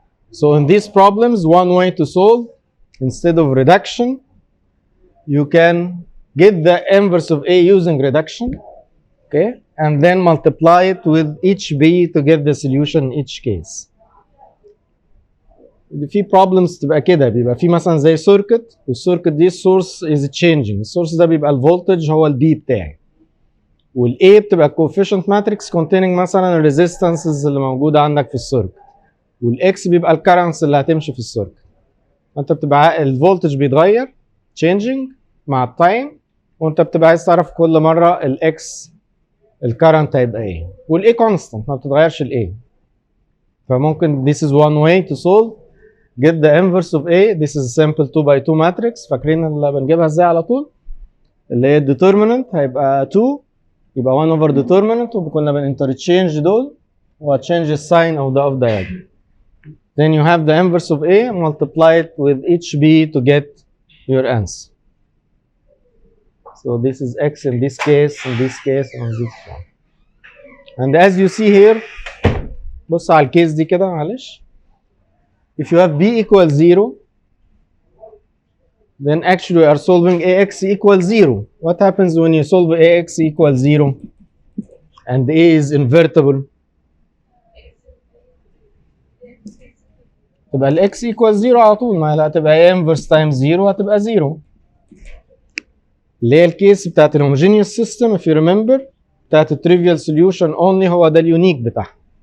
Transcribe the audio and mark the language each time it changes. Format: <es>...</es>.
<en>So in these problems, one way to solve, instead of reduction, you can get the inverse of A using reduction, okay, and then multiply it with each B to get the solution in each case.</en> <ar>في problems تبقى كده، بيبقى في مثلا زي سيركت، والسيركت دي السورس از تشينجينج، السورس ده بيبقى الفولتج هو البي بتاعي، والاي بتبقى الكوفيشنت ماتريكس containing مثلا الريزيستنسز اللي موجوده عندك في السيركت، والاكس بيبقى الكرنس اللي هتمشي في السيركت. انت بتبقى الفولتج بيتغير changing مع التايم، وانت بتبقى عايز تعرف كل مره الاكس الكرنت هيبقى ايه، والاي كونستنت ما بتتغيرش الاي.</ar> <en>فممكن this is one way to solve. Get the inverse of A. This is a simple 2 by 2 matrix.</en> <ar>فاكرين اللي بنجيبها ازاي على طول؟ اللي هي determinant هيبقى 2 يبقى</ar> <en>1 over determinant،</en> <ar>وكنا بنinterchange دول وهتشينج الساين او</ar> <en>the off diagonal. Then you have the inverse of A, multiply it with each B to get your answer. So this is X in this case, in this case, and this one. And as you see here,</en> <ar>بص على الكيس دي كده معلش.</ar> <en>If you have B equals 0, then actually we are solving AX equals 0. What happens when you solve AX equals 0 and A is invertible?</en> <ar>تبقى ال</ar> <en>X equals 0</en> <ar>على طول، ما لا تبقى</ar> <en>A inverse times 0</en> <ar>هتبقى 0. اللي هي الكيس بتاعت الهوموجينيوس سيستم</ar> <en>if you remember،</en> <ar>بتاعت التريفيال سوليوشن only هو ده اليونيك بتاعها.</ar>